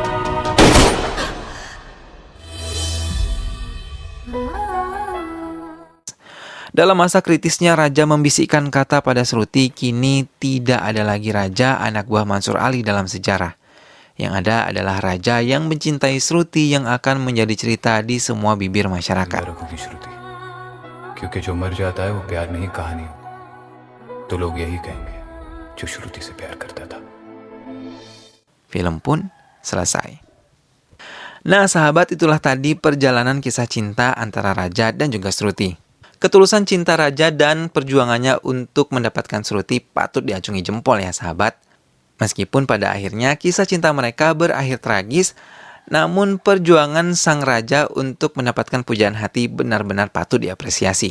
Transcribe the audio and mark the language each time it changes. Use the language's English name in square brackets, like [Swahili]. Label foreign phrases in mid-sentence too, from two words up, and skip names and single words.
[Indonesian] Dalam masa kritisnya, raja membisikkan kata pada Sruti, kini tidak ada lagi raja anak buah Mansur Ali dalam sejarah. Yang ada adalah raja yang mencintai Sruti yang akan menjadi cerita di semua bibir masyarakat. [Hindi] क्योंकि जो मर जाता है वो प्यार नहीं कहानी तो लोग यही कहेंगे जो शुरू से प्यार करता था. [Indonesian] Film pun selesai. Nah, sahabat, itulah tadi perjalanan kisah cinta antara Raja dan juga Shruti. Ketulusan cinta Raja dan perjuangannya untuk mendapatkan Shruti patut diacungi jempol ya, sahabat. Meskipun pada akhirnya kisah cinta mereka berakhir tragis, namun perjuangan sang Raja untuk mendapatkan pujaan hati benar-benar patut diapresiasi.